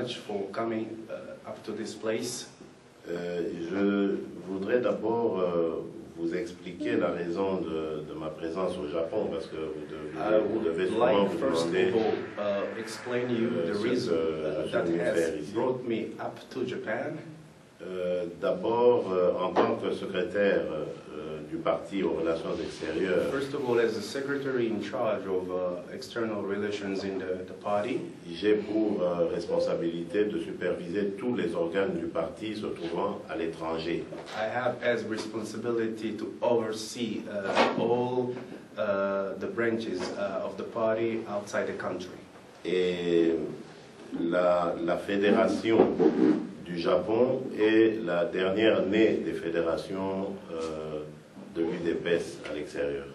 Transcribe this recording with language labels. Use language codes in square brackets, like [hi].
[en] much for coming up to this place. [fr] Je voudrais d'abord vous expliquer la raison de ma présence au Japon, parce que vous devez souvent vous demander [en] explain you the reason that has brought me up to Japan. [fr] D'abord, en tant que secrétaire du parti aux relations extérieures, [en] First of all, as the secretary in charge of external relations in the party, [fr] j'ai pour responsabilité de superviser tous les organes du parti se trouvant à l'étranger. [en] I have as responsibility to oversee all the branches of the party outside the country. [fr] Et la fédération du Japon est la dernière née des fédérations de l'UDPS à l'extérieur.